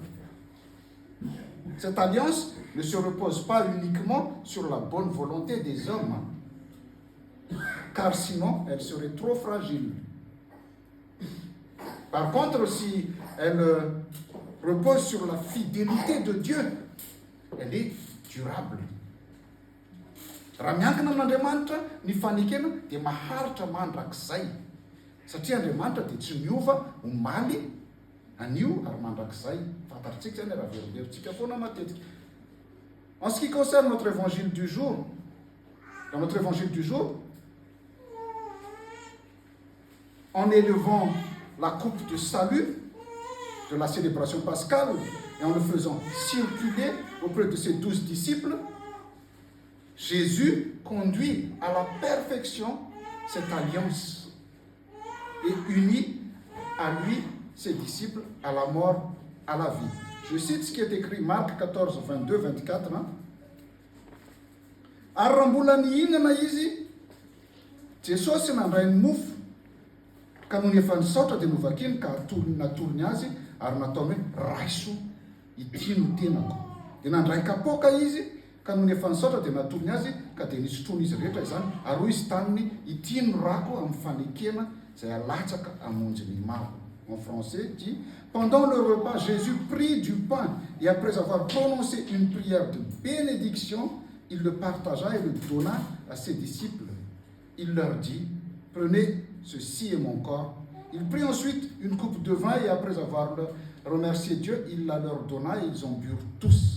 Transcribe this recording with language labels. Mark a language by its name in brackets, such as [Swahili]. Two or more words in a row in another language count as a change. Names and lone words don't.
[French] Cette alliance ne se repose pas uniquement sur la bonne volonté des hommes, car sinon elle serait trop fragile. Par contre, si elle repose sur la fidélité de Dieu, elle est durable. [Malagasy] Raha miankina amin'Andriamanitra ny fanekena dia maharitra mandrakizay satria Andriamanitra dia tsy miova omaly anio ary mandrakizay. Fantatritsika zany raha verimberitsika foana matetika. [French] En ce qui concerne notre évangile du jour, dans notre évangile du jour, en élevant la coupe de salut de la célébration pascale et en le faisant circuler auprès de ses 12 disciples, Jésus conduit à la perfection cette alliance et unit à lui ses disciples à la mort, à la vie. Je cite ce qui est écrit Marc 14, 22, 24. [Malagasy] Ary raha mbola nihinana izy, Jesosy nandray ny mofo ka noho ny efa nisaotra dia novakiny ka natolony azy ary nataony hoe raiso ity no tenako. Dia nandray kapoaka izy ka noho ny efa nisaotra dia natolony azy ka dia nisotroana izy rehetra izany ary hoy izy taminy ity no rako amin'ny fanekena izay alatsaka hamonjy ny maro. [French] En français dit, pendant le repas, Jésus prit du pain et après avoir prononcé une prière de bénédiction, il le partagea et le donna à ses disciples. Il leur dit, prenez, ceci est mon corps. Il prit ensuite une coupe de vin et après avoir remercié Dieu, il la leur donna et ils en burent tous.